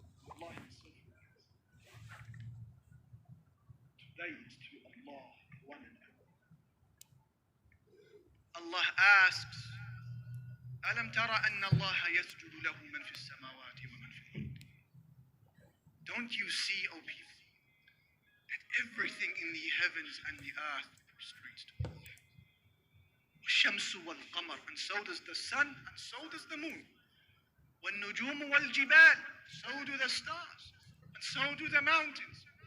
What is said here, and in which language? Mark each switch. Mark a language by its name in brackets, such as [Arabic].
[English] Allah himself. Today is to Allah, one and only. Allah asks, [Arabic] ألم ترى أن الله يسجد له من في السماوات ومن في الأرض. [English] Don't you see, O people, that everything in the heavens and the earth prostrates to Allah? [Arabic] والشمس والقمر, [English] and so does the sun, and so does the moon. [Arabic] والنجوم والجبال, [English] so do the stars, and so do the mountains.